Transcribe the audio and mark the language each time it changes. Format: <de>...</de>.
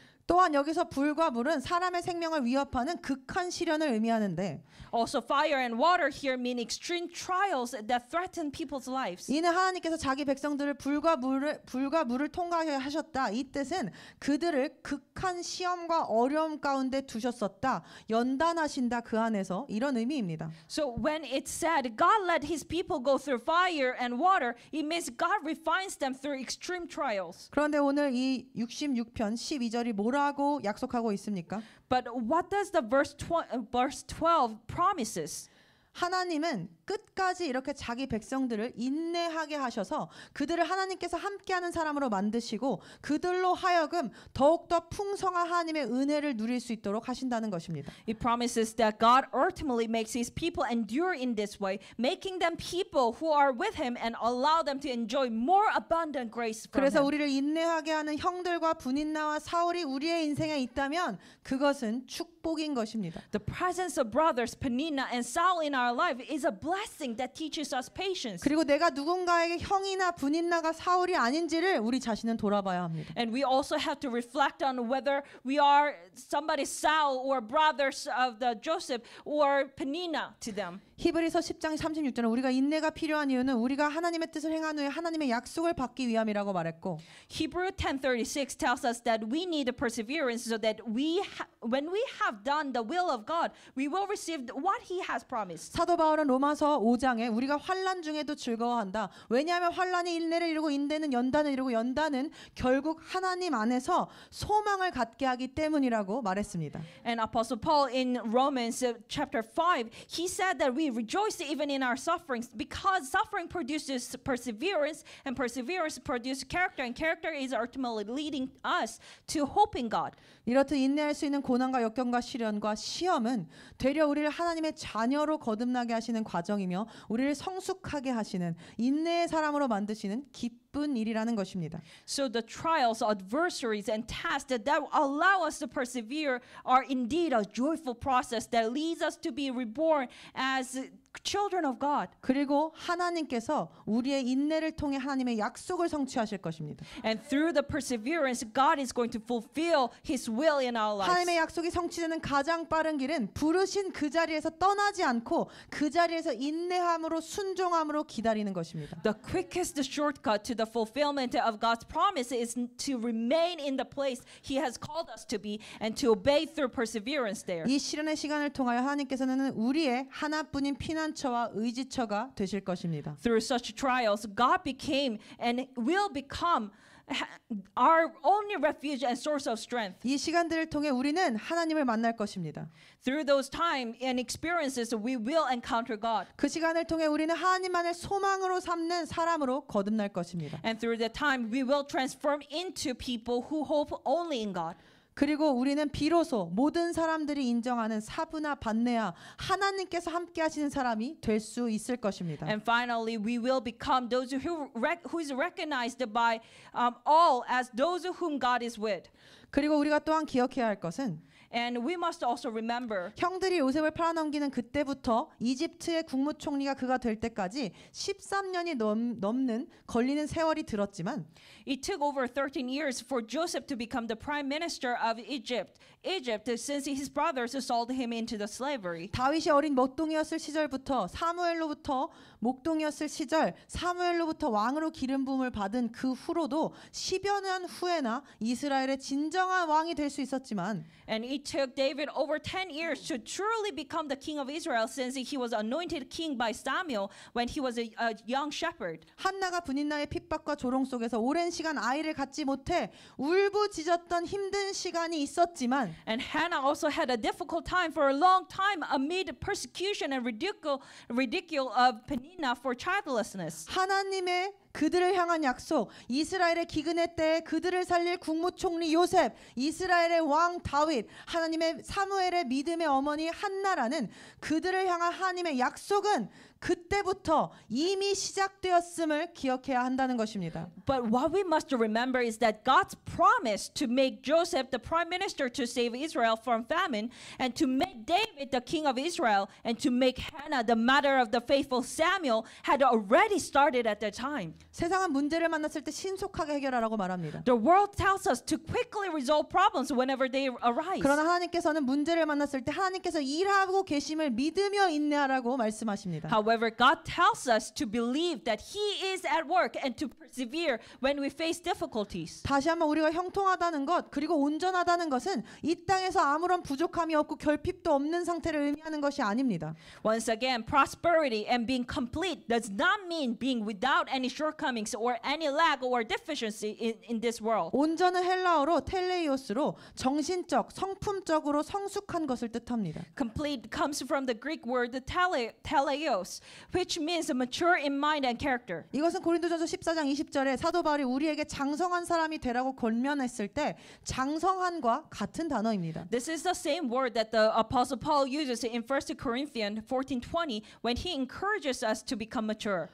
<ko>또한 여기서 불과 물은 사람의 생명을 위협하는 극한 시련을 의미하는데</ko> <en>Also, fire and water here mean extreme trials that threaten people's lives.</en> <ko>이는 하나님께서 자기 백성들을 불과 물을 통과하게 하셨다. 이 뜻은 그들을 극한 시험과 어려움 가운데 두셨었다. 연단하신다 그 안에서 이런 의미입니다.</ko> <en>So when it said God let his people go through fire and water, it means God refines them through extreme trials.</en> <ko>그런데 오늘 이 66편 12절이 뭐라고 약속하고 있습니까?</ko> <en>But what does the verse 12 promises?</en> <ko>하나님은 끝까지 이렇게 자기 백성들을 인내하게 하셔서 그들을 하나님께서 함께하는 사람으로 만드시고 그들로 하여금 더욱더 풍성한 하나님의 은혜를 누릴 수 있도록 하신다는 것입니다.</ko> <en>It promises that God ultimately makes his people endure in this way, making them people who are with him and allow them to enjoy more abundant grace from</en> <ko>그래서</ko> <en>him.</en> <ko>우리를 인내하게 하는 형들과 분인나와 사울이 우리의 인생에 있다면 그것은 축복인 것입니다.</ko> <en>The presence of brothers Peninnah and Saul in our our life is a blessing that teaches us patience.</en> <ko>그리고 내가 누군가에게 형이나 분이나가 사울이 아닌지를 우리 자신은 돌아봐야 합니다.</ko> <en>And we also have to reflect on whether we are somebody Saul or brothers of the Joseph or Penina to them.</en> <ko>히브리서 10장 36절은 우리가 인내가 필요한 이유는 우리가 하나님의 뜻을 행한 후에 하나님의 약속을 받기 위함이라고 말했고</ko> <en>Hebrew 10:36 tells us that we need a perseverance so that when we have done the will of God, we will receive what He has promised.</en> <ko>사도 바울은 로마서 5장에 우리가 환난 중에도 즐거워한다. 왜냐하면 환난이 인내를 이루고 인내는 연단을 이루고 연단은 결국 하나님 안에서 소망을 갖게 하기 때문이라고 말했습니다.</ko> <en>And Apostle Paul in Romans chapter 5, he said that we rejoice even in our sufferings because suffering produces perseverance and perseverance produces character and character is ultimately leading us to hope in God.</en> <ko>이렇듯 인내할 수 있는 고난과 역경과 시련과 시험은 되려 우리를 하나님의 자녀로 거듭나게 하시는 과정이며 우리를 성숙하게 하시는 인내의 사람으로 만드시는 기쁜 일이라는 것입니다.</ko> <en>So the trials, adversaries, and tests that allow us to persevere are indeed a joyful process that leads us to be reborn as children of God.</en> <ko>그리고 하나님께서 우리의 인내를 통해 하나님의 약속을 성취하실 것입니다.</ko> <en>And through the perseverance, God is going to fulfill His will in our lives.</en> <ko>하나님의 약속이 성취되는 가장 빠른 길은 부르신 그 자리에서 떠나지 않고 그 자리에서 인내함으로 순종함으로 기다리는 것입니다.</ko> <en>The quickest shortcut to the fulfillment of God's promise is to remain in the place He has called us to be and to obey through perseverance there.</en> <ko>이 시련의 시간을 통하여 하나님께서는 우리의 하나뿐인 피난처와 의지처가 되실 것입니다.</ko> <en>Through such trials, God became and will become our only refuge and source of strength.</en> <ko>이 시간들을 통해 우리는 하나님을 만날 것입니다.</ko> <en>Through those time and experiences, we will encounter God.</en> <ko>그 시간을 통해 우리는 하나님만을 소망으로 삼는 사람으로 거듭날 것입니다.</ko> <en>And through that time, we will transform into people who hope only in God.</en> <ko>그리고 우리는 비로소 모든 사람들이 인정하는 사브나 반네아 하나님께서 함께 하시는 사람이 될 수 있을 것입니다.</ko> <en>And finally, we will become those who is recognized by all as those whom God is with.</en> <ko>그리고 우리가 또한 기억해야 할 것은</ko> <en>And we must also remember</en> <ko>형들이 요셉을 팔아넘기는 그때부터 이집트의 국무총리가 그가 될 때까지 13년이 넘는 걸리는 세월이 들었지만</ko> <en>it took over 13 years for Joseph to become the prime minister of Egypt since his brothers sold him into the slavery.</en> <ko>다윗이 어린 목동이었을 시절부터 사무엘로부터 목동이었을 시절 사무엘로부터 왕으로 기름 부음을 받은 그 후로도 10여 년 후에나 이스라엘의 진정한 왕이 될 수 있었지만</ko> <en>And it took David over 10 years to truly become the king of Israel since he was anointed king by Samuel when he was a young shepherd.</en> <ko>한나가 분인나의 핍박과 조롱 속에서 오랜 시간 아이를 갖지 못해 울부짖었던 힘든 시간이 있었지만</ko> <en>And Hannah also had a difficult time for a long time amid persecution and ridicule of Peninnah for childlessness.</en> <ko>하나님의 그들을 향한 약속, 이스라엘의 기근의 때에 그들을 살릴 국무총리 요셉, 이스라엘의 왕 다윗, 하나님의 사무엘의 믿음의 어머니 한나라는 그들을 향한 하나님의 약속은 그때부터 이미 시작되었음을 기억해야 한다는 것입니다.</ko> <en>But what we must remember is that God's promise to make Joseph the prime minister to save Israel from famine and to make David the king of Israel and to make Hannah the mother of the faithful Samuel had already started at that time.</en> <ko>세상은 문제를 만났을 때 신속하게 해결하라고 말합니다.</ko> <en>The world tells us to quickly resolve problems whenever they arise.</en> <ko>그러나 하나님께서는 문제를 만났을 때 하나님께서 일하고 계심을 믿으며 인내하라고 말씀하십니다.</ko> <en>However, God tells us to believe that He is at work and to persevere when we face difficulties.</en> <ko>다시 한번 우리가 형통하다는 것 그리고 온전하다는 것은 이 땅에서 아무런 부족함이 없고 결핍도 없는 상태를 의미하는 것이 아닙니다.</ko> <en>Once again, prosperity and being complete does not mean being without any shortcomings or any lack or deficiency in this world.</en> <ko>온전은 헬라어로 텔레이오스로 정신적, 성품적으로 성숙한 것을 뜻합니다.</ko> <en>Complete comes from the Greek word teleos, logos, which means mature in mind and character.</en> <ko>이것은 고린도전서 14장 20절에 사도 바울이 우리에게 장성한 사람이 되라고 권면했을 때 장성한과 같은 단어입니다.</ko> <en>This is the same word that the Apostle Paul uses in 1 Corinthians 14:20 when he encourages us to become mature.</en>